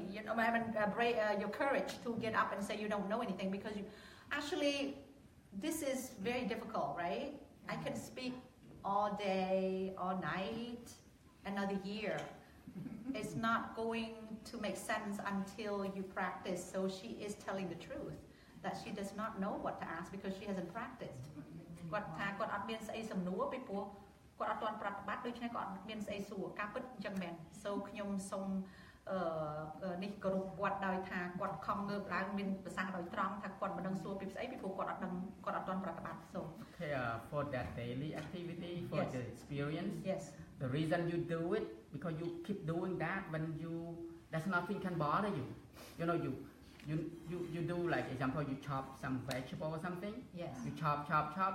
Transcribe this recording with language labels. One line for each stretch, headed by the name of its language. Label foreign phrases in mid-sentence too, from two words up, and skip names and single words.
English: You know, your courage to get up and say you don't know anything, because you actually, this is very difficult, right? I can speak all day, all night, another year. It's not going to make sense until you practice. So she is telling the truth that she does not know what to ask because she hasn't practiced.
Khmer: គាត់ថាគាត់អត់មានស្អីសំណួរពីព្រោះគាត់អត់ទាន់ប្រតិបត្តិដូច្នេះគាត់អត់មានស្អីសួរការពិតអញ្ចឹងមែន So ខ្ញុំសូមនេះគោរពគាត់ដោយថាគាត់ខំងើបឡើងមានប្រសាសន៍ដោយត្រង់ថាគាត់មិនដឹងសួរពីស្អីពីព្រោះគាត់អត់ដឹងគាត់អត់ទាន់ប្រតិបត្តិ So
English: for that daily activity for Yes. the experience. Yes. The reason you do it because you keep doing that when there's nothing can bother you. You know you do, like example, you chop some vegetable or something. Yes. You chop.